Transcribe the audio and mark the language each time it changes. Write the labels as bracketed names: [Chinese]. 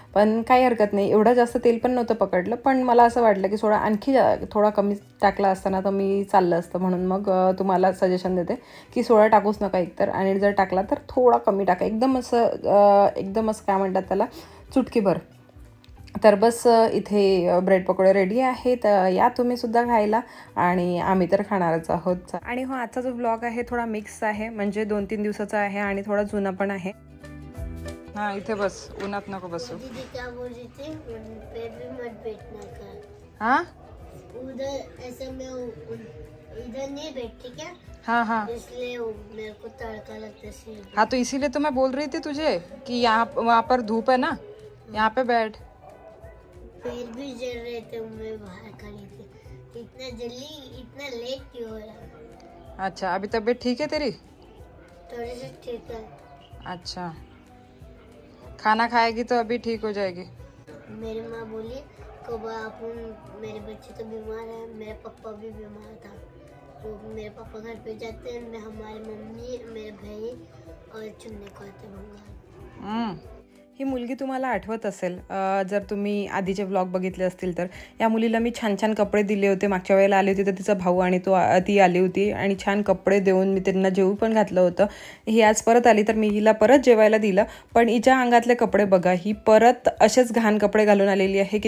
[Marathi] पण काही हरकत नाही, एवढं जास्त तेल पण नव्हतं पकडलं, पण मला असं वाटलं की सोडा आणखी थोडा कमी टाकला असताना तर मी चाललं असतं, म्हणून मग तुम्हाला सजेशन देते की सोडा टाकूच नका एकतर, आणि जर टाकला तर थोडा कमी टाका, एकदमच काय म्हणतात त्याला, चुटकीभर। तर बस इथे ब्रेड पकोडे रेडी आहेत, या तुम्ही सुद्धा खायला, आणि आम्ही तर खाणारच आहोत। आणि हो, आजचा जो ब्लॉग आहे थोडा मिक्स आहे, म्हणजे 2-3 दिवसाचा आहे आणि थोडा जुना पण आहे। हाँ इथे बस, उन्हात नको बसू। [Hindi] क्या बोल रही थी, पेट भी मत बैठना का। हाँ उधर ऐसे में इधर नहीं बैठती क्या। हाँ हाँ, इसलिए मेरे को तड़का लगता है। हाँ तो इसीलिए तो मैं बोल रही थी तुझे कि यहाँ वहाँ पर धूप है ना, यहाँ पे बैठ। पैर भी जल रहे थे, मैं बाहर खड़ी थी। इतना जल्दी इतना लेट क्यों हो रहा। अच्छा, अभी तबीयत ठीक है तेरी? थोड़ी सी ठीक है। अच्छा, खाना खाएगी तो अभी ठीक हो जाएगी। मेरी माँ बोली कब मेरे बच्चे तो बीमार है, मेरे पापा भी बीमार था, तो मेरे पापा घर पे जाते हैं, मैं हमारी मम्मी मेरे भाई और चुन्ने को आते बंगाल। [Marathi] ही मुलगी तुम्हाला आठवत असेल, जर तुम्ही आधीचे व्लॉग बघितले असतील तर। या मुलीला मी छान छान कपडे दिले होते, मागच्या वेळेला आली होती तर तिचा भाऊ आणि ती आली होती, आणि छान कपडे देऊन मी त्यांना जेवू पण घातलं होतं। ही आज परत आली तर मी हिला परत जेवायला दिलं, पण हिच्या अंगातले कपडे बघा, ही परत असेच घाण कपडे घालून आलेली आहे।